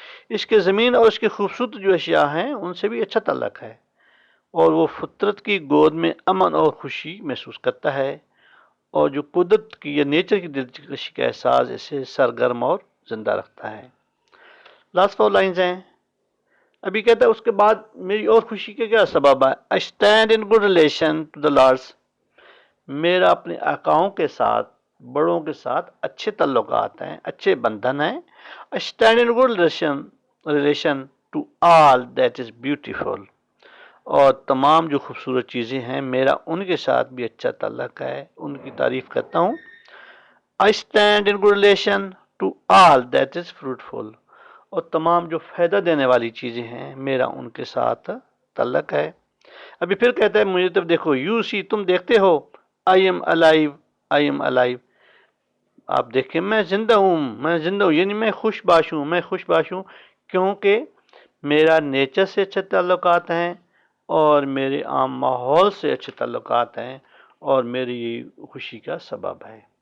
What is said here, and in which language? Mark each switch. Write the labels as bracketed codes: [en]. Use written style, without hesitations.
[ur] اس کے زمین اور اس کی خوبصورت جو اشیاء ہیں ان سے بھی اچھا تعلق ہے، اور وہ فطرت کی گود میں امن اور خوشی محسوس کرتا ہے، اور جو قدرت کی یا نیچر کی دلکشی کا احساس اسے سرگرم اور زندہ رکھتا ہے. [en] last four lines [ur] ہیں. ابھی کہتا ہے اس کے بعد میری اور خوشی کے کیا سبب ہے. [en] I stand in good relation to the lords. [ur] میرا اپنے آقاؤں کے ساتھ، بڑوں کے ساتھ اچھے تعلقات ہیں، اچھے بندھن ہیں. [en] I stand in good relation to all that is beautiful. [ur] اور تمام جو خوبصورت چیزیں ہیں میرا ان کے ساتھ بھی اچھا تعلق ہے، ان کی تعریف کرتا ہوں. [en] I stand in good relation to all that is fruitful. [ur] اور تمام جو فائدہ دینے والی چیزیں ہیں میرا ان کے ساتھ تعلق ہے. ابھی پھر کہتا ہے مجھے طرف دیکھو، [en] you see, [ur] تم دیکھتے ہو، [en] I am alive, I am alive, [ur] آپ دیکھیں میں زندہ ہوں، میں زندہ ہوں. یعنی میں خوش باش ہوں، میں خوش باش ہوں کیونکہ میرا نیچر سے اچھے تعلقات ہیں، اور میرے عام ماحول سے اچھے تعلقات ہیں، اور میری خوشی کا سبب ہے.